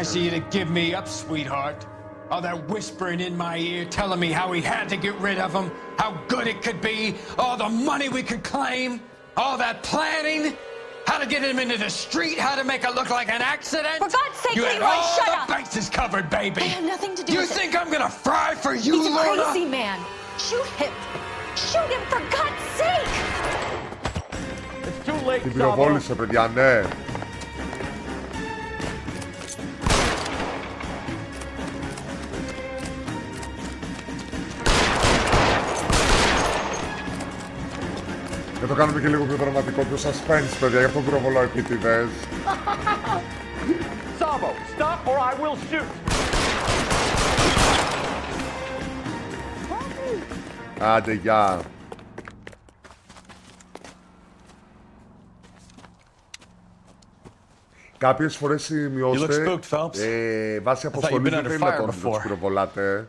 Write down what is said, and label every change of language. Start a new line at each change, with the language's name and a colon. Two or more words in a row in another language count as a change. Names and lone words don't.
English: Nice of you to give me up, sweetheart. All that whispering in my ear, telling me how we had to get rid of him, how good it could be, all the money we could claim, all that planning, how to get him into the street, how to make it look like an accident. For God's sake, you had Leroy, all shut the up. bases covered, baby. I have nothing to do you with it. You think I'm gonna fry for you, He's a Lorna? crazy man. Shoot him. Shoot him, for God's sake. It's too late,
Greek: Την πυροβόλησε, παιδιά, ναι. Και το κάνουμε και λίγο πιο δραματικό, πιο suspense, παιδιά, γι' αυτό πυροβολάω επίτηδες.
English: Sabo, stop or I will shoot.
Greek: Άντε, γεια. Κάποιες φορές σημειώστε, βάσει αποστολής δεν είναι να τους πυροβολάτε.